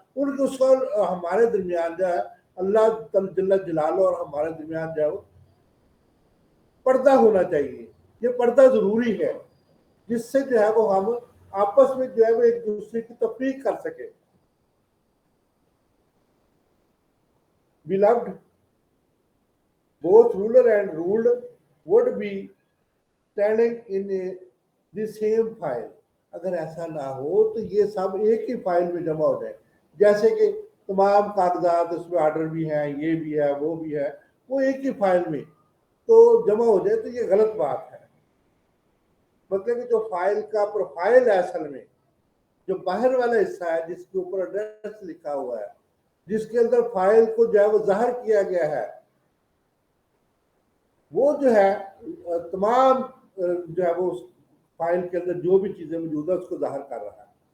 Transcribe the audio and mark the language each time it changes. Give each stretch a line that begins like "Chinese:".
Urdu: ان کے اس کو ہمارے درمیان جو ہے اللہ جل جلالہ اور ہمارے درمیان جو ہے وہ پردہ ہونا چاہیے. یہ پردہ ضروری ہے جس سے جو ہے وہ ہم آپس میں جو ہے وہ ایک دوسرے کی تفریق کر سکے.
English: Beloved, both ruler and ruled would be standing in the same file.
Urdu: اگر ایسا نہ ہو تو یہ سب ایک ہی فائل میں جمع ہو جائے، جیسے کہ تمام کاغذات اس میں آرڈر بھی ہیں، یہ بھی ہے وہ بھی ہے، وہ ایک ہی فائل میں تو جمع ہو جائے تو یہ غلط بات ہے. مطلب کہ جو فائل کا پروفائل ہے اصل میں جو باہر والا حصہ ہے جس کے اوپر ایڈریس لکھا ہوا ہے، جس کے اندر فائل کو جو ہے وہ ظاہر کیا گیا ہے، وہ جو ہے تمام جو ہے وہ فائل کے اندر جو بھی چیزیں موجود ہیں اس کو ظاہر کر رہا ہے.